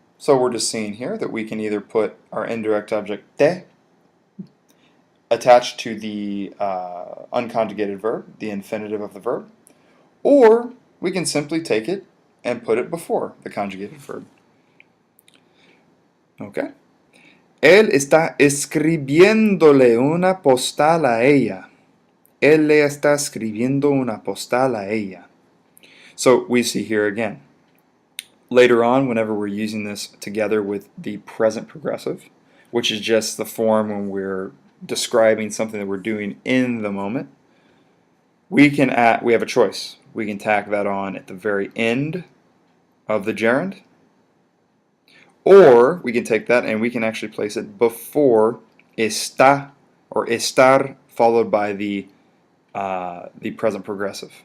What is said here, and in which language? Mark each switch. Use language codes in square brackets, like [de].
[en] So we're just seeing here that we can either put our indirect object te attached to the unconjugated verb, the infinitive of the verb, or we can simply take it and put it before the conjugated verb. Okay. [es] Él está escribiéndole una postal a ella. Él le está escribiendo una postal a ella. [en] So we see here again. Later on, whenever we're using this together with the present progressive, which is just the form when we're describing something that we're doing in the moment, we have a choice. We can tack that on at the very end of the gerund, or we can take that and we can actually place it before está or estar followed by the present progressive.